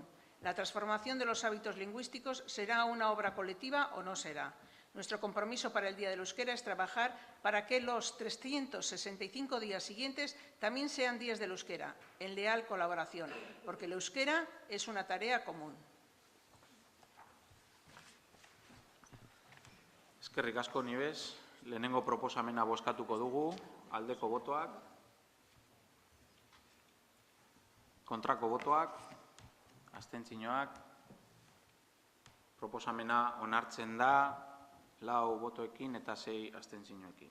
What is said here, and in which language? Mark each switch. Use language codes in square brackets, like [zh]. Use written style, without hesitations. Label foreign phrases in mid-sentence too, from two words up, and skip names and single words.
[es] La transformación de los hábitos lingüísticos será una obra colectiva o no será. Nuestro compromiso para el Día del Euskera es trabajar para que los 365 días siguientes también sean días del euskera, en leal colaboración, porque el euskera es una tarea común. [eu] Eskerrik asko Nibes, lehenengo proposamena bozkatuko dugu, aldeko botoak, kontrako botoak, abstentzioak, proposamena onartzen da 4 botoekin eta 6 abstentzioekin.